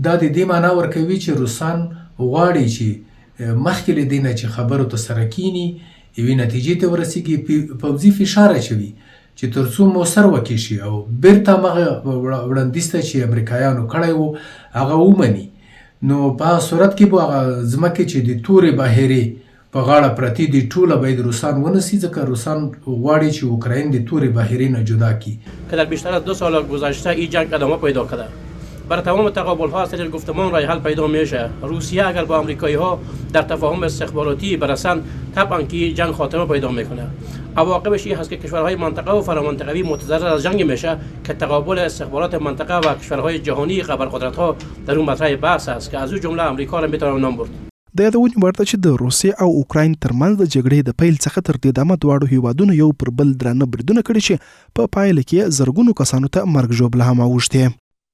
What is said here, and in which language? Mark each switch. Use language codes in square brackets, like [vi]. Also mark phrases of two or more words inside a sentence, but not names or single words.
[ps] دا د دې معنا ورکوي چې روسان غواړي چې مخکې له دې نه چې خبرو ته سره کینی یوې نتیجې ته ورسیږي، پوځي فشار اچوي چې تر څو مؤثر وکړي شي او بیرته هغه وړاندیز ته چې امریکایانو کړی و هغه ومني. نو په صورت کې به هغه ځمکې چې د تورې بحیرې په غاړه پرتې دي ټوله باید روسان ونیسي، ځکه روسان غواړي چې اوکراین د تورې بحیرې نه جدا کړي. [fa] که در بیشتر از 2 سال گذشته این جنگ ادامه پیدا کرده، بر تمام تقابل ها از طریق گفتمان راه حل پیدا میشه. روسیه اگر با آمریکایی ها در تفاهم استخباراتی برسند طبعا که جنگ خاتمه پیدا میکنه. عواقبش این هست که کشورهای منطقه و فرامنطقوی متضرر از جنگ میشه که تقابل استخبارات منطقه و کشورهای جهانی ابرقدرت ها در اون مطرح بحث است که از اون جمله امریکا را میتونم نام برد. [ps] د یادونې وړ ده چې د روسیې او اوکراین ترمنځ د جګړې د پیل څخه تر دې دمه دواړو هیوادونو یو پر بل درانه بریدونه کړي چې په پایله کې زرګونو کسانو ته مرګ ژوبله هم اوښتې.